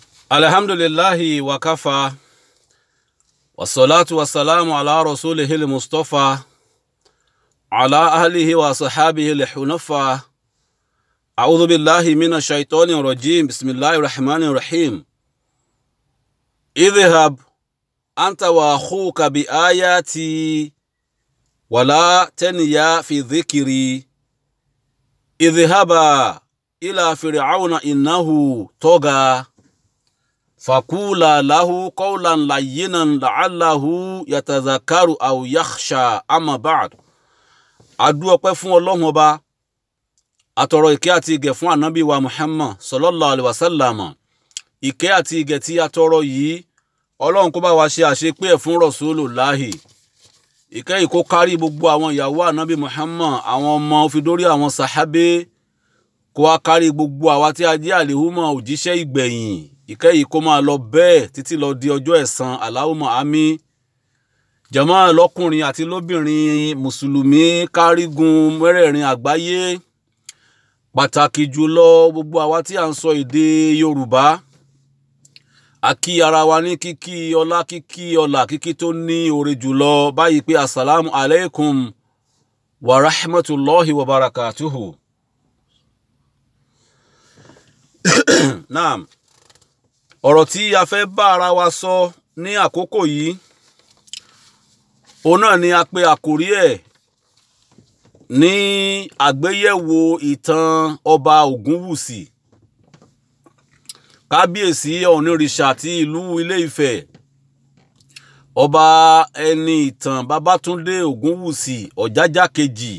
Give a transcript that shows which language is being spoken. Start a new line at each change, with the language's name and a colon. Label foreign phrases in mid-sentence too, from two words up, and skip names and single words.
Arabic: الحمد لله وكفى والصلاة والسلام على رسوله المصطفى على آله وصحابه الحنفاء. أعوذ بالله من الشيطان الرجيم. بسم الله الرحمن الرحيم. اذهب أنت وأخوك بآياتي ولا تنيا في ذكري. اذهبا إلى فرعون إنه طغى. فقولا له قولا لينا لعله يتذكر أو يخشى أما بعد.
Yoruba: Adu ọpẹ́ fún Ọlọ́hun Ọba, atọrọ ìkẹ́ àti ìgẹ̀ fún Ànábì wa Muhammad
Arabic: صلى الله عليه وسلم.
Yoruba: Ìkẹ́ àti ìgẹ̀ tí atọrọ yìí Ọlọ́hun kó bá wa ṣe àṣepé ẹ̀ fún Rasulullahi. Ìkẹ́ yìí kó kárí gbogbo àwọn ìyàwó Ànábì Muhammad, àwọn ọmọ ó fi dórí àwọn sàhábé, kó wá kárí gbogbo àwa tí a jẹ́ àlèhùmọ̀ òjíṣẹ́ ìgbẹ̀yìn. Ìkẹ́ yìí kó máa lọ bẹ́ẹ̀ títí lọ di ọjọ́ ẹ̀san.
Arabic: اللهم آمين.
Yoruba: Jàmá lọ́kùnrin àti lóbìnrin mùsùlùmí kárígun mẹ́rẹ̀ẹ̀rin àgbáyé, pàtàkì jùlọ gbogbo àwa tí a ń sọ èdè Yorùbá. A kí ara wa ní kíkí ọlá, kíkí ọlá, kíkí tó ní oore jùlọ báyìí pé
Arabic: السلام عليكم ورحمة الله وبركاته.
Yoruba: Naam. Ọ̀rọ̀ tí a fẹ́ bá ara wa sọ ní àkókò yìí, òun náà ni a pè àkórí ẹ̀ ní àgbéyẹ̀wò ìtàn ọba Ògúnwùsì, kábíyèsí ọ̀nìrìṣà ti ìlú Ilé-Ifẹ̀, ọba ẹni ìtàn Babátúndé Ògúnwùsì Ọ̀jájá kejì.